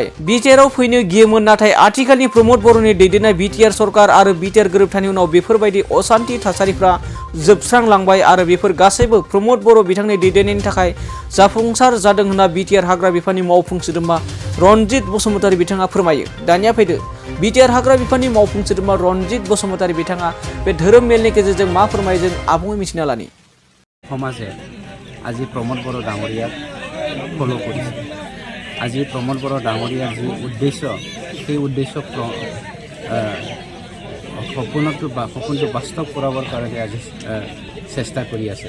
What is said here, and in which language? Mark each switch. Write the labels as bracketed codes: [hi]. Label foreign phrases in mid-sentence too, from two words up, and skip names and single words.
[brx] बिटिआरआव फैनो गियोमोन, नाथाय आथिखालनि प्रमद बर'नि दैदेननाय बिटिआर सरकार आरो बिटिआर गोरोबथानि उनाव बेफोरबायदि असान्थि थासारिफ्रा जोबस्रांलांबाय आरो बेफोर गासैबो प्रमद बर' बिथांनि दैदेननायनि थाखाय जाफुंसार जादों होनना बिटिआर हाग्रा बिफाननि मावफुं सोद्रोमा रनजित बसुमतारी बिथाङा फोरमायो। दानिया फैदो बिटिआर हाग्रा बिफाननि मावफुं सोद्रोमा रनजित बसुमतारी बिथाङा बे धोरोम मेलनि गेजेरजों मा फोरमायो जों आबुङै मिथिना लानि। [as] সমাজে আজি প্ৰমোদ বড়ো ডাঙৰীয়াক ফ'ল' কৰিছে। আজি প্ৰমোদ বড়ো ডাঙৰীয়াৰ যি উদ্দেশ্য সেই উদ্দেশ্য সপোনটো বাস্তৱ কৰাবৰ কাৰণে আজি চেষ্টা কৰি আছে।